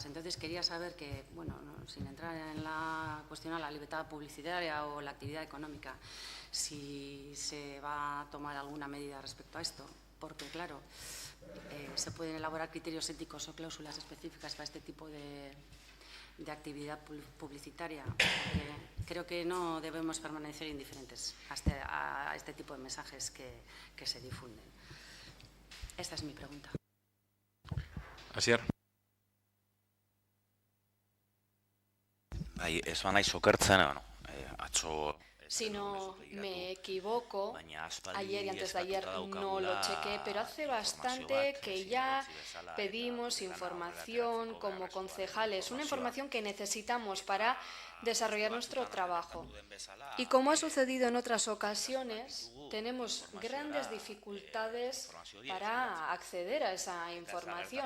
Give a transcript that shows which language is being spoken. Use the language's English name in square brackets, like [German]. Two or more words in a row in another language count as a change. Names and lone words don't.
[Spanish] Entonces quería saber que, bueno, sin entrar en la cuestión de la libertad publicitaria o la actividad económica, si se va a tomar alguna medida respecto a esto, porque claro, se pueden elaborar criterios éticos o cláusulas específicas para este tipo de actividad publicitaria. Creo que no debemos permanecer indiferentes a este tipo de mensajes que se difunden. Esta es mi pregunta. Asier. [Basque] Ez banaiz okertzen, atzo... [Spanish] Si no me equivoco, ayer y antes de ayer no lo chequé, pero hace bastante que ya pedimos información como concejales, una información que necesitamos para desarrollar nuestro trabajo. Y como ha sucedido en otras ocasiones, tenemos grandes dificultades para acceder a esa información.